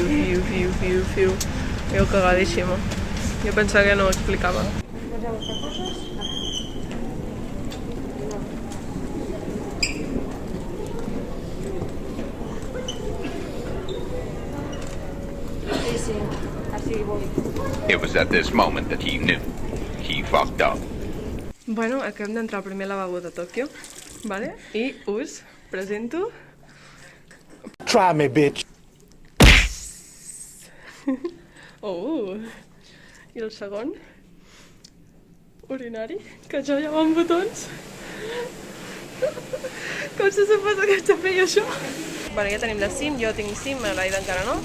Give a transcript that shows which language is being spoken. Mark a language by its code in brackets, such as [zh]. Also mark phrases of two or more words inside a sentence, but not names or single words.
[ca] Jo cagadíssima. Jo pensava que no ho explicava. Sí, així vol. [en] It was at this moment that he knew he fucked up. [ca] Bueno, acabem d'entrar al primer lavabo de Tòquio, vale? I us presento... [en] Try me, bitch. Oh! [ca] I el segon? Urinari, que jo ja va amb botons. Com se suposa que haig de fer jo això? Bueno, ja tenim la SIM, jo tinc SIM, l'Aida encara no.